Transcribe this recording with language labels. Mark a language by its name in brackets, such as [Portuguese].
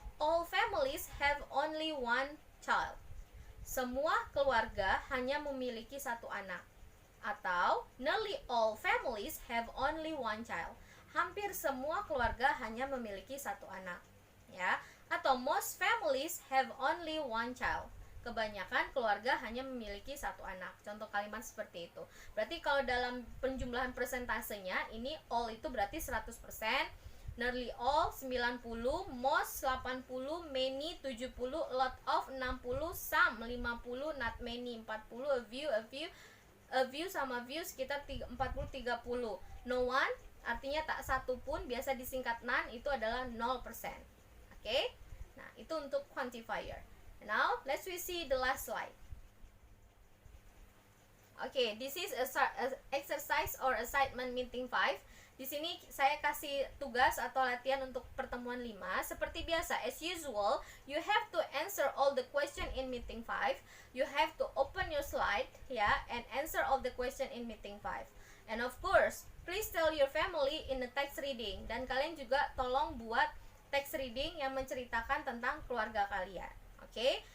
[English] All families have only one child. [Indonesian] Semua keluarga hanya memiliki satu anak. [English] Atau nearly all families have only one child. [Indonesian] Hampir semua keluarga hanya memiliki satu anak, ya. [English] Atau most families have only one child. [Indonesian] Kebanyakan keluarga hanya memiliki satu anak. Contoh kalimat seperti itu. Berarti kalau dalam penjumlahan persentasenya ini all itu berarti 100%, nearly all 90, most 80, many 70, a lot of 60, some 50, not many 40, a few sama few sekitar 40-30. No one artinya tak satu pun, biasa disingkat none, itu adalah 0%. Okay? Nah, itu untuk quantifier. [English] Now, let's we see the last slide. Okay, this is a exercise or assignment meeting 5. [Indonesian] Di sini saya kasih tugas atau latihan untuk pertemuan 5. Seperti biasa, [English] as usual, you have to answer all the question in meeting 5. You have to open your slide, ya, and answer all the question in meeting 5. And of course, please tell your family in the text reading. [Indonesian] Dan kalian juga tolong buat text reading yang menceritakan tentang keluarga kalian. Okay?